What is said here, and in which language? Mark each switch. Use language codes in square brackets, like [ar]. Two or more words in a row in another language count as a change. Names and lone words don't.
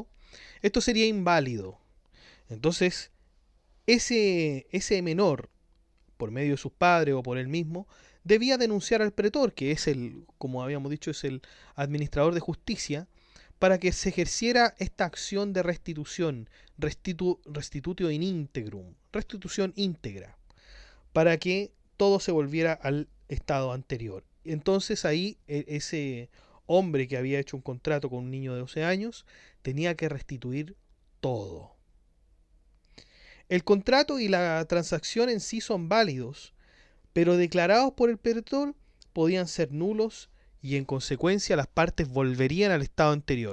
[es] Esto sería inválido. Entonces, ese menor, por medio de sus padres o por él mismo, debía denunciar al pretor, que es como habíamos dicho, es el administrador de justicia, para que se ejerciera esta acción de restitución, [la] restitutio in integrum, [es] restitución íntegra, para que todo se volviera al estado anterior. Entonces ahí ese hombre que había hecho un contrato con un niño de 12 años tenía que restituir todo. El contrato y la transacción en sí son válidos, pero declarados por el pretor podían ser nulos y en consecuencia las partes volverían al estado anterior.